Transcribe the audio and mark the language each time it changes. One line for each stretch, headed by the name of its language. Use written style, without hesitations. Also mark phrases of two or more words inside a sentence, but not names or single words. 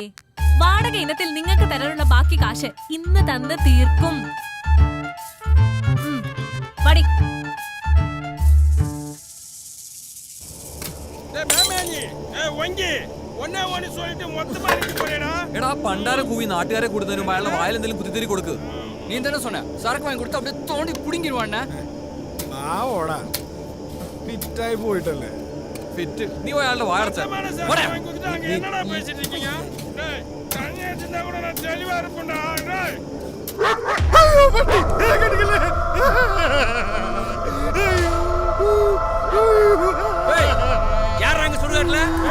Malayalam: വാടക ഇനത്തിൽ നിങ്ങൾക്ക് തരാനുള്ള ബാക്കി കാശ് ഇന്ന് തന്ന് തീർക്കും. വടി. എടാ, പണ്ടാരം കൂവി നാട്ടുകാരെ കൂടുന്നതിനും അയാളുടെ വായിൽ എന്തെങ്കിലും കുത്തിത്തിരി കൊടുക്ക്.
Tamil: நீ தானே சொன்ன சரக்கு வாங்கி கொடுத்து அப்படியே தோண்டி புடிங்கிடுவாண்ணே.
Malayalam: ഓടാ, ഫിറ്റായി പോയിട്ടല്ലേ? ഫിറ്റ്? നീ പോയി അയാളുടെ വായടച്ച.
Tamil: யாராங்க சுடுகாட்டுல?